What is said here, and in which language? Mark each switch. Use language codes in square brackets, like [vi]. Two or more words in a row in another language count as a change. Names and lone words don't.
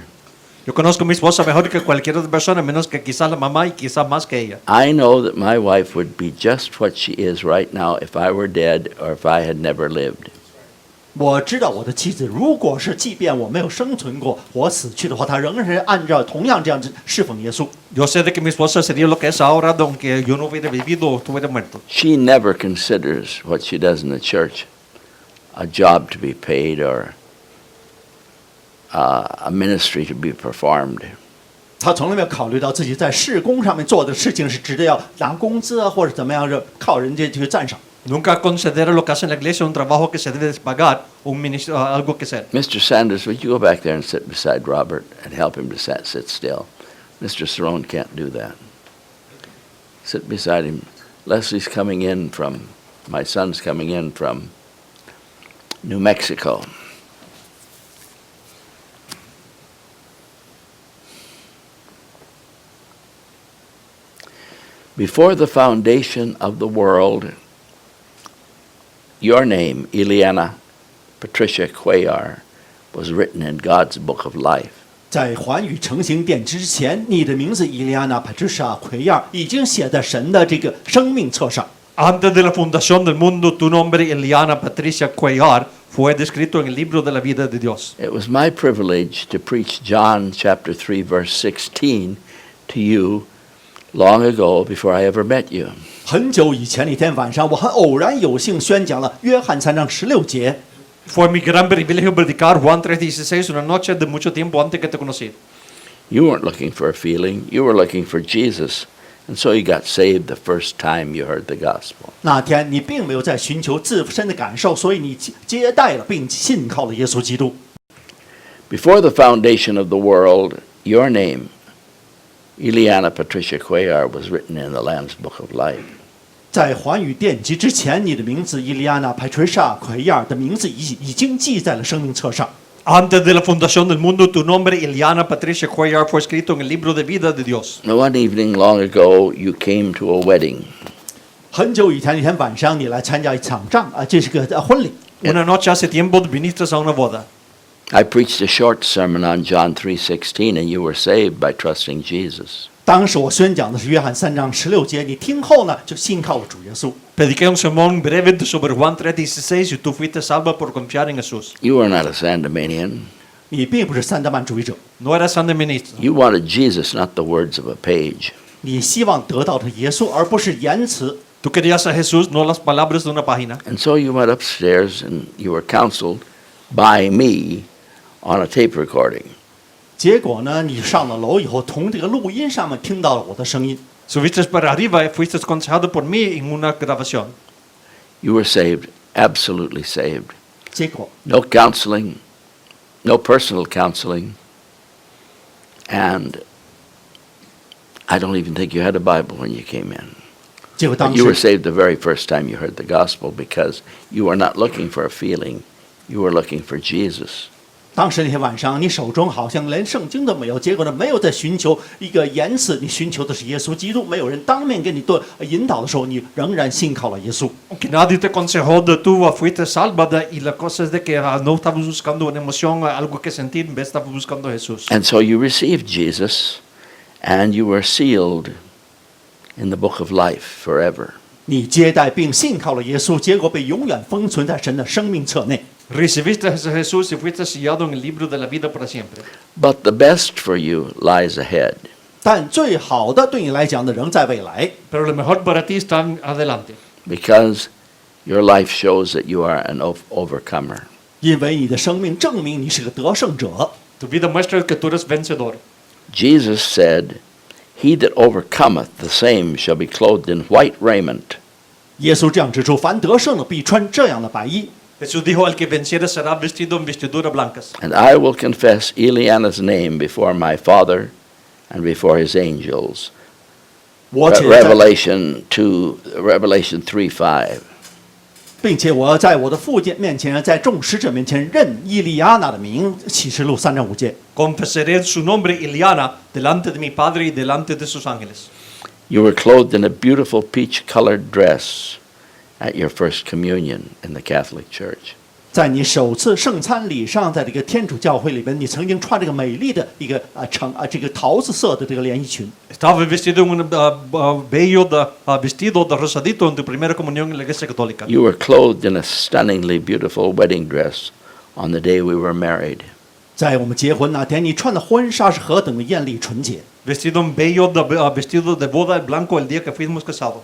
[es] Yo conozco a mi esposa mejor que cualquier otra persona, menos que quizás la mamá y quizás más que ella. [en] I know that my wife would be just what she is right now if I were dead or if I had never lived. [zh] 我知道我的妻子，如果是即便我没有生存过，我死去的话，她仍然是按照同样这样子侍奉耶稣。 [es] Yo sé de que mi esposa sería lo que es ahora, aunque yo no hubiera vivido o estuviera muerto. [en] She never considers what she does in the church a job to be paid or a ministry to be performed. [zh] 她从来没有考虑到自己在事工上面做的事情是值得要拿工资啊，或者怎么样，靠人家去赞赏。 [es] Nunca considera lo que hace en la iglesia un trabajo que se debe pagar, un ministerio, algo que hacer. [en] Mr. Sanders, would you go back there and sit beside Robert and help him to sit still? Mr. Cerrone can't do that. Sit beside him. Leslie's coming in from, my son's coming in from New Mexico. Before the foundation of the world, your name, Ileana Patricia Cuellar, was written in God's book of life. [zh] 在寰宇成型殿之前，你的名字伊利安娜·帕tricia·奎亚已经写在神的这个生命册上。 [es] Antes de la fundación del mundo, tu nombre, Ileana Patricia Cuellar, fue descrito en el libro de la vida de Dios. [en] It was my privilege to preach John chapter 3 verse 16 to you long ago before I ever met you. [zh] 很久以前的一天晚上，我很偶然有幸宣讲了约翰3章16节。 [es] Fue mi gran privilegio predicar Juan 3:16 una noche de mucho tiempo antes que te conocí. [en] You weren't looking for a feeling, you were looking for Jesus. And so you got saved the first time you heard the gospel. [zh] 那天你并没有在寻求自身的感受，所以你接待了并信靠了耶稣基督。 [en] Before the foundation of the world, your name, Ileana Patricia Cuellar, was written in the Lamb's Book of Life. [zh] 在寰宇奠基之前，你的名字伊利亚娜·派垂莎·奎亚尔的名字已经记在了生命册上。 [es] Antes de la fundación del mundo, tu nombre, Ileana Patricia Cuellar, fue escrito en el libro de vida de Dios. [en] One evening long ago, you came to a wedding. [zh] 很久以前一天晚上，你来参加一场这是个婚礼。 [es] Una noche hace tiempo viniste a una boda. [en] I preached a short sermon on John 3:16, and you were saved by trusting Jesus. [zh] 当时我宣讲的是约翰3章16节，你听后呢就信靠了主耶稣。 [es] Prediqué un sermón breve sobre Juan 3:16 y tú fuiste salva por confiar en Jesús. [en] You were not a Sandemanian. [zh] 你并不是三德曼主义者， [es] No eras sandeministro. [en] You wanted Jesus, not the words of a page. [zh] 你希望得到的耶稣，而不是言辞。 [es] Tú querías a Jesús, no las palabras de una página. [en] And so you went upstairs and you were counseled by me on a tape recording. [zh] 结果呢，你上了楼以后，从这个录音上面听到了我的声音。 [es] Subiste para arriba y fuiste aconsejado por mí en una grabación. [en] You were saved, absolutely saved. [zh] 结果 [en] No counseling, no personal counseling, and I don't even think you had a Bible when you came in. [zh] 结果 [en] But [zh] 当 [en] you were [zh] 时 [en] saved the very first time you heard the gospel because you were not looking for a feeling, you were looking for Jesus. [zh] 当时那天晚上，你手中好像连圣经都没有，结果呢，没有在寻求一个言辞，你寻求的是耶稣基督。没有人当面给你做引导的时候，你仍然信靠了耶稣。 [es] Que nadie te aconsejó de tú fuiste salvada y la cosa es de que no estabas buscando una emoción, algo que sentir, en vez estabas buscando a Jesús. [en] And so you received Jesus, and you were sealed in the book of life forever. [zh] 你接待并信靠了耶稣，结果被永远封存在神的生命册内。 [es] Recibiste a Jesús y fuiste sellado en el libro de la vida para siempre. [en] But the best for you lies ahead. [zh] 但最好的对你来讲的仍在未来， [es] Pero lo mejor para ti está adelante. [en] Because your life shows that you are an overcomer. [zh] 因为你的生命证明你是个得胜者。 [es] Tu vida muestra que tú eres vencedor. [en] Jesus said, "He that overcometh, the same shall be clothed in white raiment." [zh] 耶稣这样指出：凡得胜的必穿这样的白衣。 [es] Jesús dijo, el que venciera será vestido en vestiduras blancas. [en] And I will confess Ileana's name before my Father and before his angels. [zh] 我且在， Revelation 3:5. 并且我在我的父亲面前，在众使者面前认伊利亚娜的名。启示录3章5节。 [es] Confesaré su nombre, Ileana, delante de mi Padre y delante de sus ángeles. [en] You were clothed in a beautiful peach-colored dress at your first communion in the Catholic Church. [zh] 在你首次圣餐礼上，在这个天主教会里边，你曾经穿这个美丽的一个这个桃子色的这个连衣裙。 [es] Estaba vestido en un bello vestido de rosadito en tu primera comunión en la iglesia católica. [en] You were clothed in a stunningly beautiful wedding dress on the day we were married. [zh] 在我们结婚那天，你穿的婚纱是何等的艳丽纯洁。 [es] Vestido en bello vestido de boda blanco el día que fuimos casados.